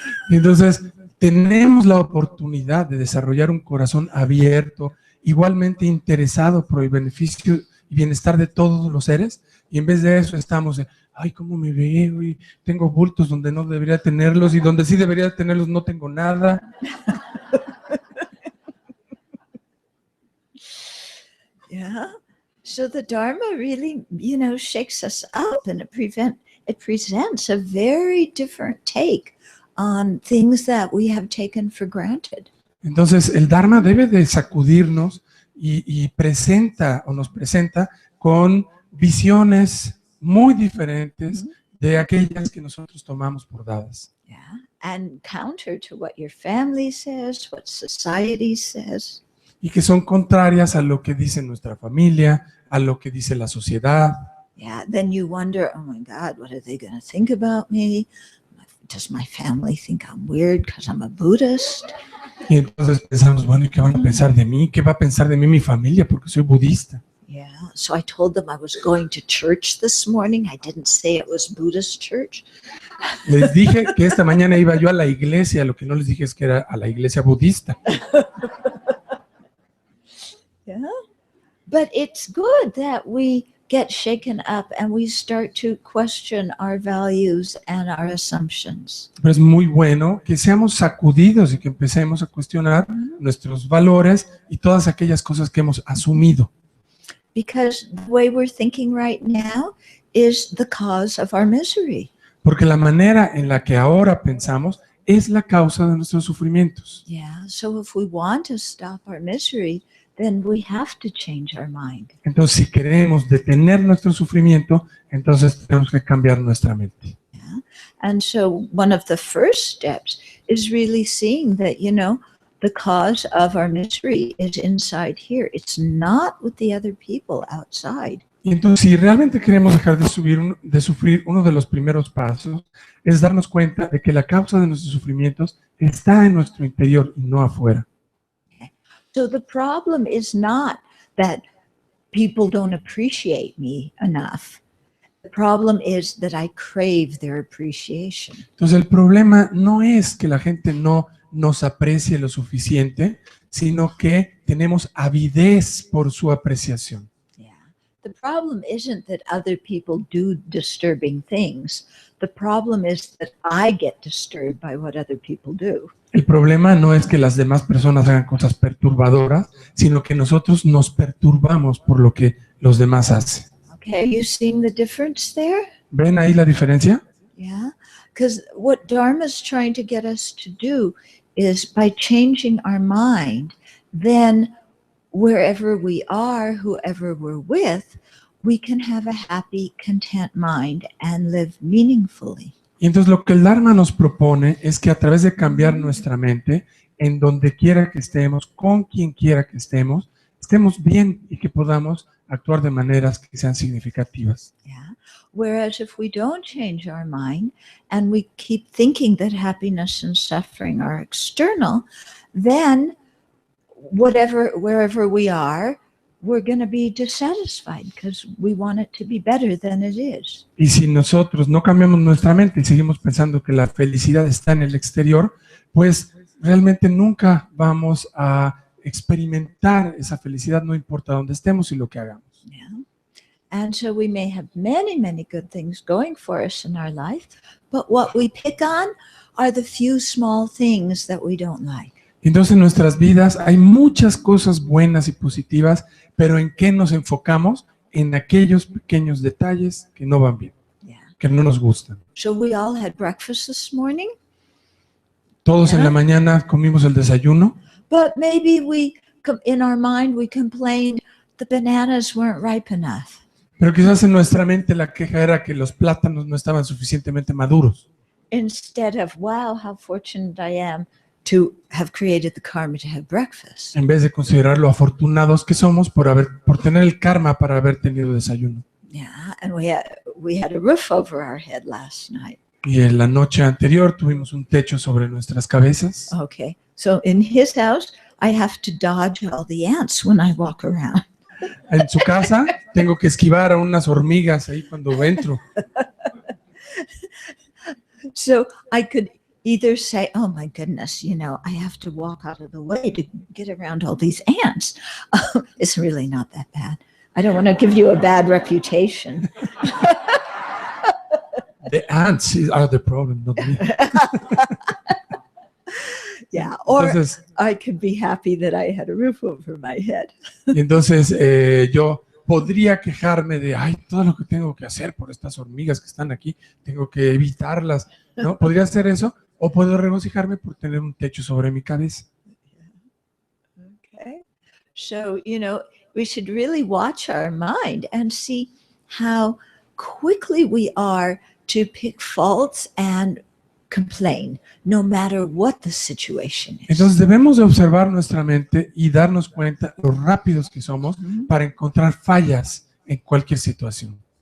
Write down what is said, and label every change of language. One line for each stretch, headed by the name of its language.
Spanish: Entonces, tenemos la oportunidad de desarrollar un corazón abierto, igualmente interesado por el beneficio y bienestar de todos los seres, y en vez de eso estamos de, ay, cómo me veo, y tengo bultos donde no debería tenerlos, y donde sí debería tenerlos no tengo nada.
English: Yeah. So the Dharma really, shakes us up, and it presents a very different take on things that we have taken for granted.
Spanish: Entonces, el Dharma debe de sacudirnos y presenta o nos presenta con visiones muy diferentes de aquellas que nosotros tomamos por dadas.
English: Yeah, and counter to what your family says, what society says.
Spanish: Y que son contrarias a lo que dice nuestra familia, a lo que dice la sociedad.
English: Yeah, then you wonder, oh my God, what are they going to think about me? Does my family think I'm weird because I'm a Buddhist?
Spanish: Y entonces pensamos, bueno, ¿y qué van a pensar de mí? ¿Qué va a pensar de mí mi familia porque soy budista?
English: Yeah, so I told them I was going to church this morning. I didn't say it was Buddhist church.
Spanish: Les dije que esta mañana iba yo a la iglesia, lo que no les dije es que era a la iglesia budista.
English: Yeah, but it's good that we get shaken up and we start to question our values and our assumptions.
Spanish: Pero es muy bueno que seamos sacudidos y que empecemos a cuestionar nuestros valores y todas aquellas cosas que hemos asumido.
English: Because the way we're thinking right now is the cause of our misery.
Spanish: Porque la manera en la que ahora pensamos es la causa de nuestros sufrimientos.
English: Yeah, so if we want to stop our misery, then we have to change our mind.
Spanish: Entonces, si queremos detener nuestro sufrimiento, entonces tenemos que cambiar nuestra mente.
English: Yeah? And so one of the first steps is really seeing that, the cause of our misery is inside here. It's not with the other people outside.
Spanish: Y entonces, si realmente queremos dejar de sufrir, uno de los primeros pasos es darnos cuenta de que la causa de nuestros sufrimientos está en nuestro interior y no afuera.
English: So the problem is not that people don't appreciate me enough. The problem is that I crave their appreciation.
Spanish: Entonces el problema no es que la gente no nos aprecie lo suficiente, sino que tenemos avidez por su apreciación.
English: Yeah. The problem isn't that other people do disturbing things. The problem is that I get disturbed by what other people do.
Spanish: El problema no es que las demás personas hagan cosas perturbadoras, sino que nosotros nos perturbamos por lo que los demás hacen.
English: Okay, are you seeing the difference there?
Spanish: ¿Ven ahí la diferencia?
English: Yeah, because what Dharma is trying to get us to do is by changing our mind, then wherever we are, whoever we're with, we can have a happy, content mind and live meaningfully.
Spanish: Y entonces lo que el Dharma nos propone es que a través de cambiar nuestra mente, en donde quiera que estemos, con quien quiera que estemos bien y que podamos actuar de maneras que sean significativas.
English: Yeah. Whereas if we don't change our mind and we keep thinking that happiness and suffering are external, then wherever we are, we're going to be dissatisfied because we want it to be better than it is.
Spanish: Y si nosotros no cambiamos nuestra mente y seguimos pensando que la felicidad está en el exterior, pues realmente nunca vamos a experimentar esa felicidad, no importa dónde estemos y lo que hagamos.
English: Yeah. And so we may have many, many good things going for us in our life, but what we pick on are the few small things that we don't like.
Spanish: Entonces en nuestras vidas hay muchas cosas buenas y positivas, pero ¿en qué nos enfocamos? En aquellos pequeños detalles que no van bien,
English: Yeah.
Spanish: que no nos gustan.
English: So we all had breakfast this morning,
Spanish: Todos en la mañana comimos el desayuno,
English: but maybe in our mind, we complained the bananas weren't ripe enough.
Spanish: pero quizás en nuestra mente la queja era que los plátanos no estaban suficientemente maduros.
English: Instead of, wow, how fortunate I am to have created the karma to have breakfast.
Spanish: En vez de considerar lo afortunados que somos por tener el karma para haber tenido desayuno.
English: Yeah, and we had a roof over our head last night.
Spanish: Y en la noche anterior tuvimos un techo sobre nuestras cabezas.
English: Okay, so in his house, I have to dodge all the ants when I walk around.
Spanish: En su casa tengo que esquivar a unas hormigas ahí cuando entro.
English: So I could either say, oh my goodness, I have to walk out of the way to get around all these ants. It's really not that bad. I don't want to give you a bad reputation. The ants are the problem, not me. Yeah, or
Spanish: Entonces,
English: I could be happy that I had a roof over my head.
Spanish: y entonces yo podría quejarme de, ay, todo lo que tengo que hacer por estas hormigas que están aquí, tengo que evitarlas, ¿no? Podría hacer eso, o puedo regocijarme por tener un techo sobre mi cabeza.
English: Okay. So, we should really watch our mind and see how quickly we are to pick faults and complain, no matter what the situation is.
Spanish: Entonces debemos de observar nuestra mente y darnos cuenta lo rápidos que somos para encontrar fallas en cualquier situación.